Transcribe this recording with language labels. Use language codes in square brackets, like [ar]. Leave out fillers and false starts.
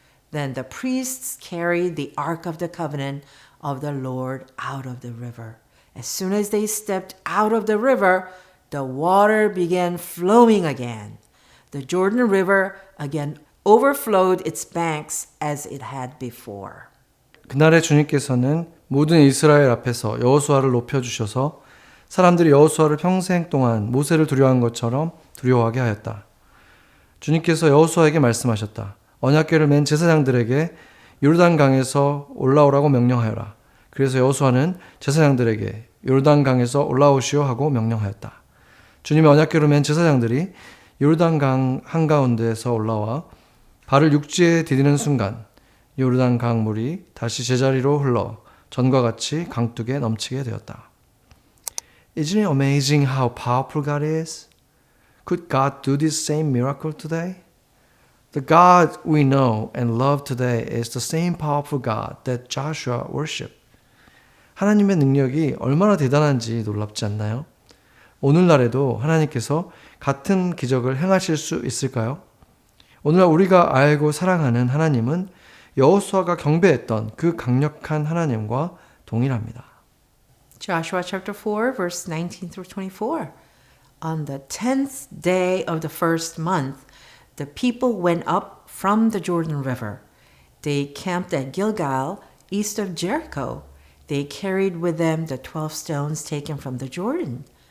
[en] Then the priests carried the Ark of the Covenant of the Lord out of the river. As soon as they stepped out of the river, the water began flowing again. The Jordan River again overflowed its banks as it had before. [ko] 그날에 주님께서는 모든 이스라엘 앞에서 여호수아를 높여주셔서 사람들이 여호수아를 평생 동안 모세를 두려워한 것처럼 두려워하게 하였다. 주님께서 여호수아에게 말씀하셨다. 언약궤를 맨 제사장들에게 요르단강에서 올라오라고 명령하여라. 그래서 여호수아는 제사장들에게 요르단강에서 올라오시오 하고 명령하였다. 주님의 언약궤를 맨 제사장들이 요르단강 한가운데에서 올라와 발을 육지에 디디는 순간 요르단강 물이 다시 제자리로 흘러 전과 같이 강둑에 넘치게 되었다. [en] Isn't it amazing how powerful God is? Could God do this same miracle today? The God we know and love today is the same powerful God that Joshua worshiped. [ko] 하나님의 능력이 얼마나 대단한지 놀랍지 않나요? 오늘날에도 하나님께서 같은 기적을 행하실 수 있을까요? 오늘날 우리가 알고 사랑하는 하나님은 여호수아가 경배했던 그 강력한 하나님과 동일합니다. [en] Joshua chapter 4, verse 19 through 24. On the 10th day of the first month, the people went up from the Jordan River. They camped at Gilgal, east of Jericho. They carried with them the 12 stones taken from the Jordan.